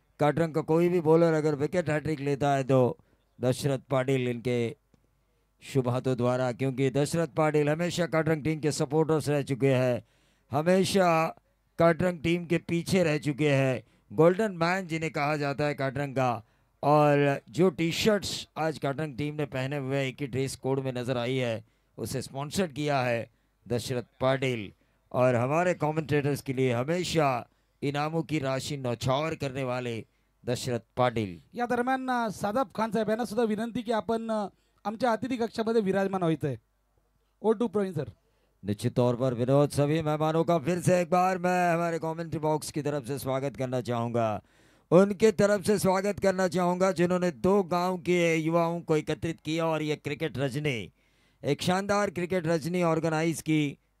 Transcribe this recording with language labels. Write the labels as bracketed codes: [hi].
[hi] काटरंग का कोई भी बॉलर अगर विकेट हैट्रिक लेता है तो दशरथ पाटिल इनके शुभ हाथों द्वारा, क्योंकि दशरथ पाटिल हमेशा काटरंग टीम के सपोर्टर्स रह चुके हैं, हमेशा काटरंग टीम के पीछे रह चुके हैं, गोल्डन मैन जिन्हें कहा जाता है काटरंग का। और जो टी शर्ट्स आज काटरंग टीम ने पहने हुए एक ही ड्रेस कोड में नजर आई है, उसे स्पॉन्सर्ड किया है दशरथ पाटिल। और हमारे कमेंटेटर्स के लिए हमेशा इनामों की राशि नौछावर करने वाले दशरथ पाटिल। [mr] या दरम्यान सादाब खान साहेब यांना सुद्धा विनंती की आपण आमच्या अतिथि कक्षामध्ये विराजमान व्हायचंय। [en] ओ to Praveen sir. [hi] निश्चित तौर पर विनोद, सभी मेहमानों का फिर से एक बार मैं हमारे कमेंट्री बॉक्स की तरफ से स्वागत करना चाहूँगा, उनके तरफ से स्वागत करना चाहूँगा जिन्होंने 2 गांव के युवाओं को एकत्रित किया और ये क्रिकेट रजनी, एक शानदार क्रिकेट रजनी ऑर्गेनाइज की।